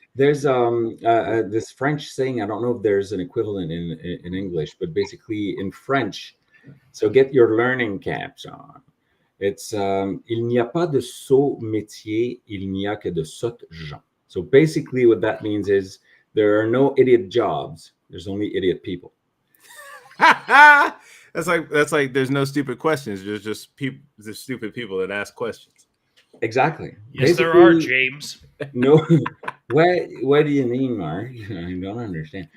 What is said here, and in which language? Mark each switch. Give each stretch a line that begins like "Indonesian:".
English: There's this French saying. I don't know if there's an equivalent in English, but basically in French. So get your learning caps on.
French: It's il n'y a pas de sot métier, il n'y a que de sottes gens.
English: So basically, what that means is there are no idiot jobs. There's only idiot people. That's like there's no stupid questions. There's just people, the stupid people that ask questions. Exactly. Yes, there are, James. No, what do you mean, Mark? I don't understand.